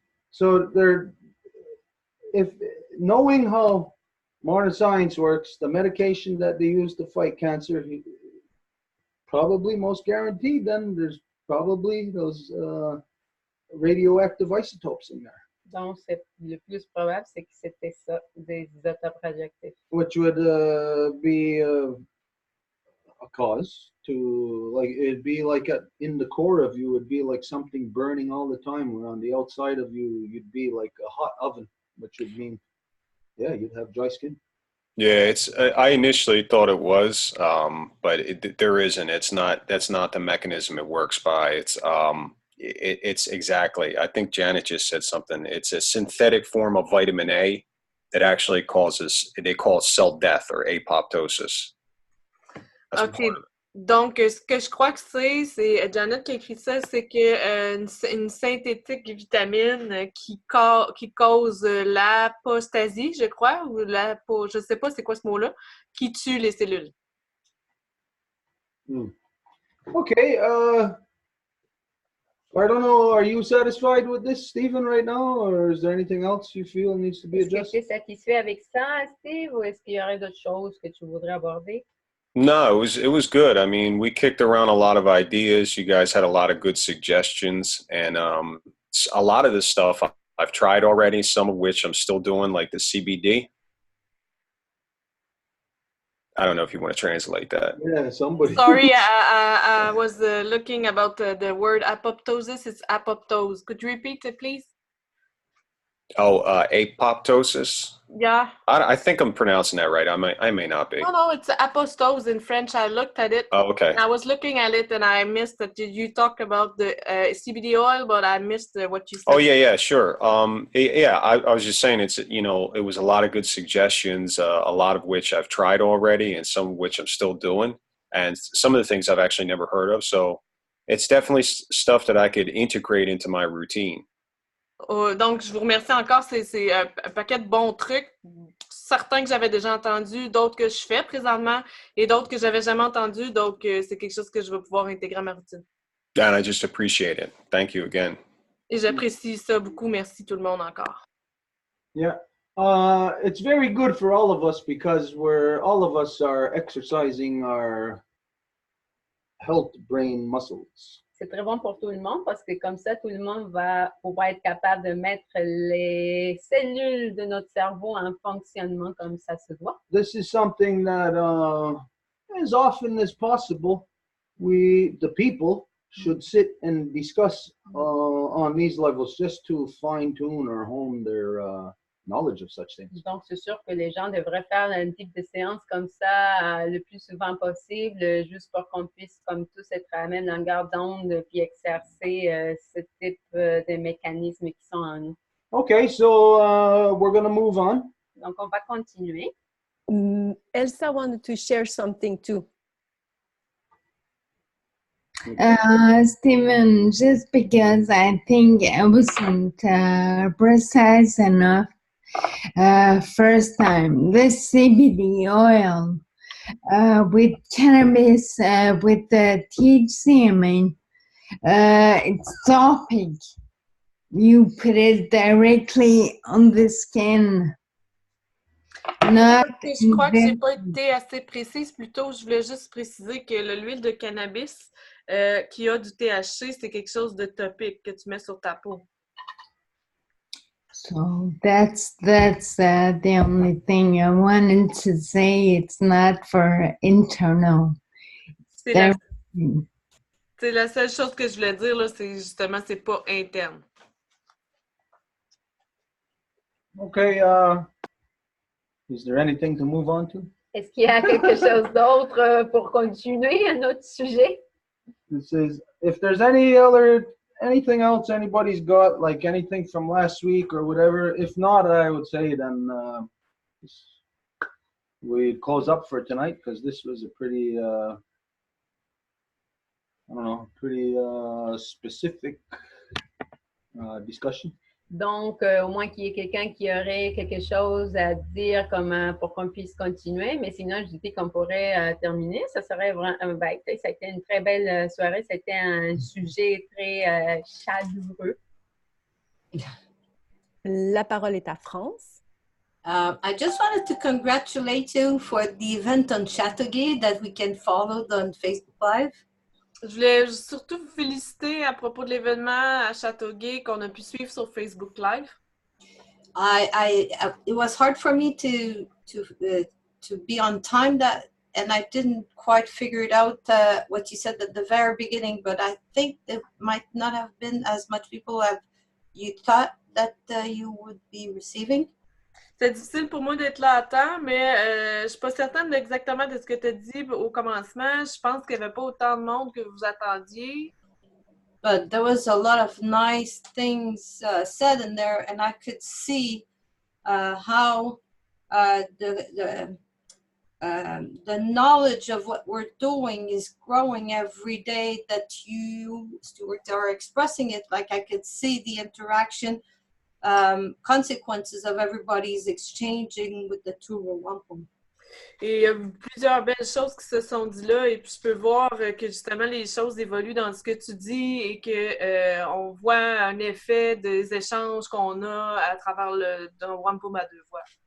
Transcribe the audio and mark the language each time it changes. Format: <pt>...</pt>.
<en>So if knowing how modern science works, the medication that they use to fight cancer, probably most guaranteed, then there's probably those radioactive isotopes in there.</en> <fr>Donc, le plus probable, c'est que c'était ça, des isotopes radioactifs.</fr> <en>Which would be a cause to, like, it'd be like in the core of you, would be like something burning all the time, where on the outside of you, you'd be like a hot oven, which would mean, yeah, you'd have dry skin. Yeah, I initially thought it was, but there isn't. It's not. That's not the mechanism it works by. It's exactly. I think Janet just said something. It's a synthetic form of vitamin A that actually causes, they call it cell death or apoptosis. That's OK.</en> <fr>Donc, ce que je crois que c'est Janet qui a écrit ça, c'est que une synthétique vitamine qui cause l'apostasie, je crois, ou je sais pas c'est quoi ce mot-là, qui tue les cellules.</fr> <en>Okay. I don't know. Are you satisfied with this, Stephen, right now, or is there anything else you feel needs to be</en> <fr>Est-ce que tu</fr> <en>adjusted?</en> <fr>es satisfait avec ça, Steve, ou est-ce qu'il y aurait d'autres choses que tu voudrais aborder?</fr> <en>No, it was good. I mean, we kicked around a lot of ideas. You guys had a lot of good suggestions, and a lot of this stuff I've tried already. Some of which I'm still doing, like the CBD. I don't know if you want to translate that. Yeah, somebody. Sorry, I was looking about the word apoptosis. It's apoptose. Could you repeat it, please? Oh, apoptosis. Yeah. I think I'm pronouncing that right. I may not be. No, it's apostose in French. I looked at it. Oh, okay. I was looking at it and I missed that. Did you talk about the CBD oil? But I missed what you said. Oh yeah, sure. Yeah, I was just saying it's, you know, it was a lot of good suggestions, a lot of which I've tried already and some of which I'm still doing. And some of the things I've actually never heard of. So it's definitely stuff that I could integrate into my routine.</en> <fr>Donc, je vous remercie encore. C'est un paquet de bons trucs. Certains que j'avais déjà entendus, d'autres que je fais présentement et d'autres que j'avais jamais entendus. Donc, c'est quelque chose que je vais pouvoir intégrer à ma routine.</fr> <en>And I just appreciate it. Thank you again.</en> <fr>Et j'apprécie ça beaucoup. Merci tout le monde encore.</fr> <en>Yeah. It's very good for all of us because all of us are exercising our health brain muscles.</en> <fr>C'est très bon pour tout le monde parce que comme ça, tout le monde va pouvoir être capable de mettre les cellules de notre cerveau en fonctionnement comme ça se doit.</fr> <en>This is something that, as often as possible, the people, should sit and discuss on these levels just to fine-tune or hone their knowledge of such things.</en> <fr>Donc, c'est sûr que les gens devraient faire un type de séance comme ça le plus souvent possible, juste pour qu'on puisse, comme tous, être à la même longueur d'onde puis exercer ce type de mécanismes qui sont en nous.</fr> <en>Okay, so we're going to move on.</en> <fr>Donc, on va continuer.</fr> <en>Elsa wanted to share something too. Stephen, just because I think I wasn't precise enough first time, this CBD oil with cannabis, with the THC, I mean, it's topic. You put it directly on the skin.</en> <fr>Je crois que j'ai pas été assez précise. Plutôt, je voulais juste préciser que l'huile de cannabis qui a du THC, c'est quelque chose de topique que tu mets sur ta peau.</fr> <en>So that's the only thing I wanted to say. It's not for internal.</en> <fr>C'est la seule chose que je voulais dire, là, c'est justement, c'est pas interne.</fr> <en>Okay, is there anything to move on to?</en> <fr>Est-ce qu'il y a quelque chose d'autre pour continuer à notre sujet?</fr> <en>This is, if there's anything else anybody's got, like anything from last week or whatever, if not, I would say then we'd close up for tonight because this was a pretty, pretty specific discussion.</en> <fr>Donc, au moins qu'il y ait quelqu'un qui aurait quelque chose à dire pour qu'on puisse continuer. Mais sinon, je dis qu'on pourrait terminer. Ça serait vraiment, ça a été une très belle soirée. C'était un sujet très chaleureux. La parole est à France.</fr> <en>I just wanted to congratulate you for the event on Chateauguay that we can follow on Facebook Live.</en> <fr>Je voulais surtout vous féliciter à propos de l'événement à Châteauguay qu'on a pu suivre sur Facebook Live.</fr> <en>It was hard for me to be on time and I didn't quite figure it out what you said at the very beginning, but I think there might not have been as much people as you thought that you would be receiving.</en> <fr>C'est difficile pour moi d'être là à temps, mais je ne suis pas certaine exactement de ce que tu as dit au commencement. Je pense qu'il n'y avait pas autant de monde que vous attendiez.</fr> <en>but there was a lot of nice things said in there, and I could see how the knowledge of what we're doing is growing every day that you, Stuart, are expressing it. Like I could see the interaction, consequences of everybody's exchanging with the two Row Wampum.</en> <fr>Et il y a plusieurs belles choses qui se sont dites là, et puis je peux voir que justement les choses évoluent dans ce que tu dis et que on voit un effet des échanges qu'on a à travers le Wampum à deux voix.</fr>